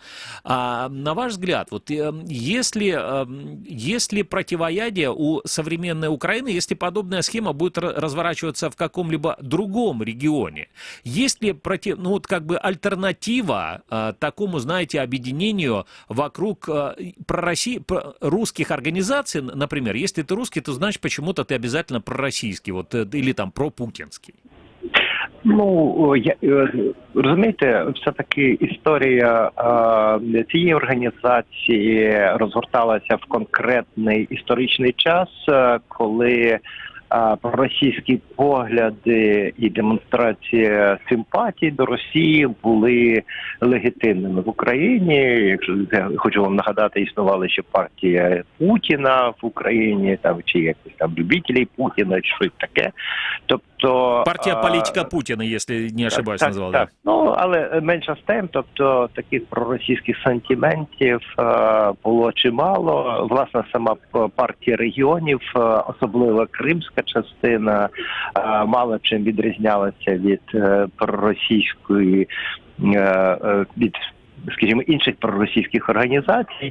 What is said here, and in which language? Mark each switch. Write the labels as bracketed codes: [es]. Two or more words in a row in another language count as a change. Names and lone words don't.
[ru] На ваш взгляд, вот если противоядие у современной Украины, если подобная схема будет разворачиваться в каком-либо другом регионе? Есть ли альтернатива такому, знаете, объединению вокруг русских организаций, например? Если ты русский, то значит почему-то ты обязательно пророссийский, вот, или там пропутінський. [uk] Ну, розумієте, все-таки історія цієї організації розгорталася в конкретний історичний час, коли проросійські погляди і демонстрація симпатії до Росії були легітимними в Україні. Якщо я хочу вам нагадати, існувала ще партія Путіна в Україні, там чи якось там любителів Путіна, чи щось таке. Тобто Тобто [ru] Партия политика Путина, если не ошибаюсь, назвал, да. [uk] Ну, але менше з тим, тобто таких проросійських сантиментів було чимало. Власне, сама партія регіонів, особливо кримська частина, мало чим відрізнялася від проросійської, від, скажімо, інших проросійських організацій.